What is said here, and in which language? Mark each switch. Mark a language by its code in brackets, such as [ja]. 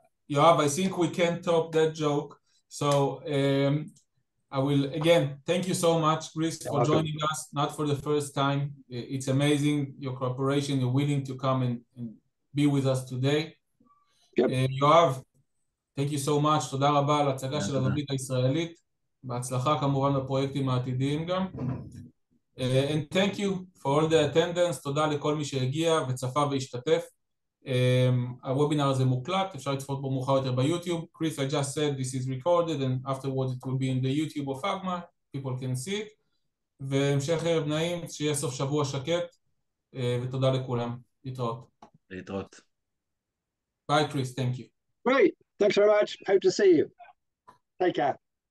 [en] Yoav, I think we can top that joke. So I will, again, thank you so much, Chris, for joining us, not for the first time. It's amazing, your cooperation, you're willing to come and be with us today. Yoav, thank you so much, [he] תודה רבה על הצגה של הזווית הישראלית, בהצלחה כמובן בפרויקטים העתידיים גם. [en] And thank you for all the attendance, [he] תודה לכל מי שהגיע וצפה והשתתף. הוובינר הזה מוקלט, אפשר לצפות בו מאוחר יותר ביוטיוב. [en] Chris, I just said this is recorded and afterwards it will be in the YouTube of Agma, people can see it. [he] והמשך ערב נעים, שיהיה סוף שבוע שקט, ותודה לכולם. להתראות. להתראות. [en] Bye, Chris, thank you. Great, thanks very much, hope to see you. Take care.